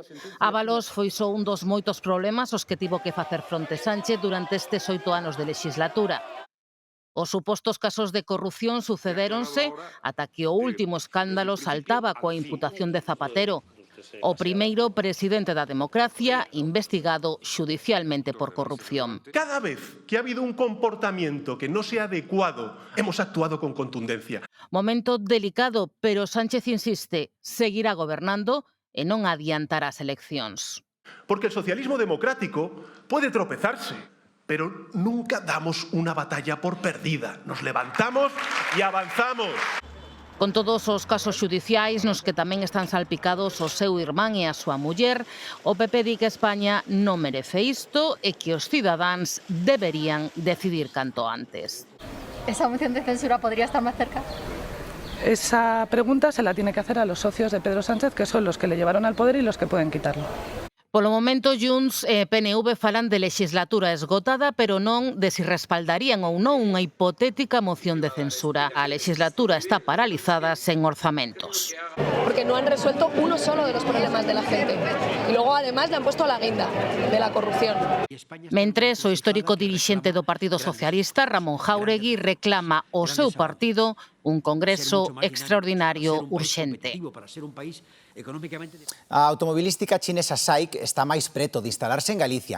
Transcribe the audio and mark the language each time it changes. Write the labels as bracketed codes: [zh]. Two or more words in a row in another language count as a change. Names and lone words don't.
[gl] Ábalos foi só un dos moitos problemas aos que tivo que facer fronte Sánchez durante estes 8 anos de legislatura. Os supostos casos de corrupción sucedéronse ata que o último escándalo saltaba coa imputación de Zapatero, o primeiro presidente da democracia investigado xudicialmente por corrupción. [es] Cada vez que ha habido un comportamiento que no sea adecuado, hemos actuado con contundencia. [gl] Momento delicado, pero Sánchez insiste, seguirá gobernando e non adiantará as eleccións. [es] Porque el socialismo democrático puede tropezarse, pero nunca damos una batalla por perdida. Nos levantamos y avanzamos. [gl] Con todos os casos xudiciais nos que tamén están salpicados o seu irmán e a súa muller, o PP di que España non merece isto e que os cidadáns deberían decidir canto antes. [es] ¿Esa moción de censura podría estar más cerca? Esa pregunta se la tiene que hacer a los socios de Pedro Sánchez, que son los que le llevaron al poder y los que pueden quitarlo. [gl] Polo momento, Junts e PNV falan de legislatura esgotada, pero non de si respaldarían ou non unha hipotética moción de censura. A legislatura está paralizada sen orzamentos. [es] Porque no han resuelto uno solo de los problemas de la gente. Y luego, además, le han puesto la guinda de la corrupción. [gl] Mentres, o histórico dirixente do Partido Socialista, Ramón Jáuregui, reclama ao seu partido un congreso extraordinario urxente. A automobilística chinesa SAIC está máis preto de instalarse en Galicia.